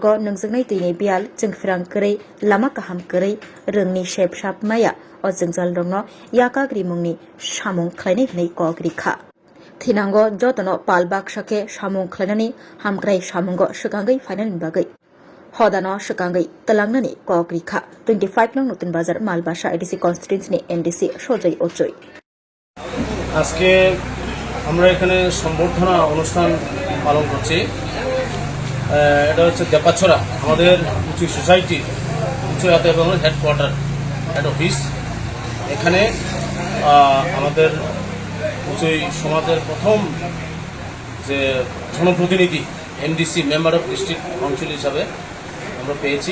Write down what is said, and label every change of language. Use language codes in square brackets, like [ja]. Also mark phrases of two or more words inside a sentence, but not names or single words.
[trp] नोंजोंनाय दैनि बियाल जोंफिरां करै लामा काहाम करै रोंनि शेप साप माया अजोंजाल रंनो याकाग्रि मुंनि सामुं खलायनाय हनै कग्रिखा थिनांगो जतन पाल बाक्साके सामुं खलायनानै हामग्राय सामुंगो सगांगै फाइनालनि बागै हदानो सगांगै तलांनानै कग्रिखा 25 नौ नतुन बाजार मालबासा एडिसी कन्स्टिट्युएन्सीनि एमडीसी सजय अचय [bn] আজকে আমরা এখানে সম্বর্ধনা অনুষ্ঠান পালন করছি। এটা হচ্ছে দেপাছড়া আমাদের উঁচু সোসাইটি উঁচু এবং হেডকোয়ার্টার [en] head office. [bn] এখানে আমাদের উঁচু সমাজের প্রথম যে জনপ্রতিনিধি এমডিসি [en] member of district council [bn] হিসাবে আমরা পেয়েছি।